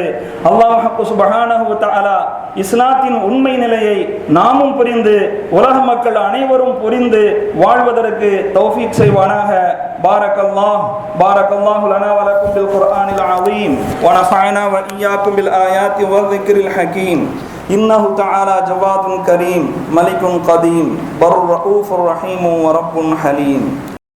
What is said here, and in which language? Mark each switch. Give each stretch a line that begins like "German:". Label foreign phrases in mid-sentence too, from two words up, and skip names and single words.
Tamil: அல்லாஹ்
Arabic: سبحانه وتعالى
Tamil: இஸ்லாத்தின் உண்மை நிலையை நாமும் புரிந்து உலக மக்கள் அனைவரும் புரிந்து வாழ்வதற்கு தௌஃபீக் செய்வானாக.
Arabic: بارك الله لنا ولكم بالقرآن العظيم ونفعنا وإياكم بالآيات والذكر الحكيم. إنه تعالى جواد كريم ملك قديم بر رؤوف رحيم ورب حليم.